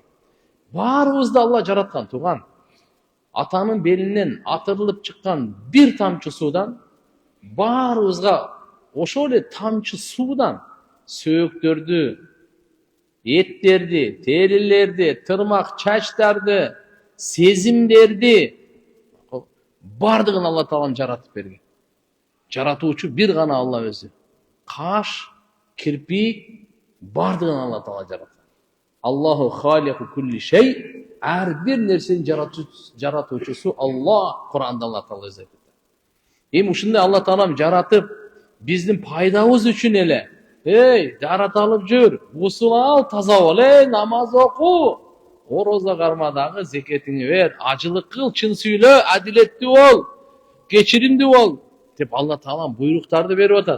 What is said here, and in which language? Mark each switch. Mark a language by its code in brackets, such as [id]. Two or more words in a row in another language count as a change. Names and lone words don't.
[ky] Баарыбызды Алла жараткан туган. Атанын белинен атырылып чыккан бир тамчы суудан баарыбызга ошол эле тамчы суудан сөөктөрдү, эттерди, терилерди, тырмак чачтарды, сезимдерди бардыгын Алла Таалам жаратып берген. Жаратуучу бир гана Алла өзү. Каш, кирпик бардыгын Алла Таала жараткан. [ar] الله خالق كل شيء, [ky] ар бир нерсени жаратуучусу Алла. Куранда Алла Таала өзү айтат. Эми ушундай Алла Таалам жаратып, биздин пайдабыз үчүн эле жарата алып жүр, гусул ал, таза бол, намаз оку, орозо карма дагы, зекетиңи бер, ажылык кыл, чын сүйлө, адилеттүү бол, кечиримдүү бол деп Алла Таалам буйруктарды берип атат.